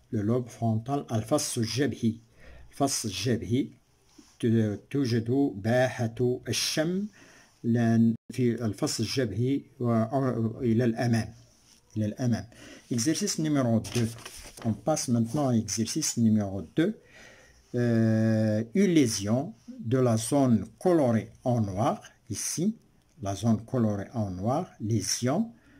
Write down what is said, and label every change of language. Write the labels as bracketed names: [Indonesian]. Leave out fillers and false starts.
[French] Le lobe frontal, [Arabic] الفص الجبهي. الفص الجبهي توجد باحة الشم في الفص الجبهي إلى الأمام. [French] Exercice numéro 2. On passe maintenant à exercice numéro 2. Une lésion de la zone colorée en noir, ici, la zone colorée en noir, lésion.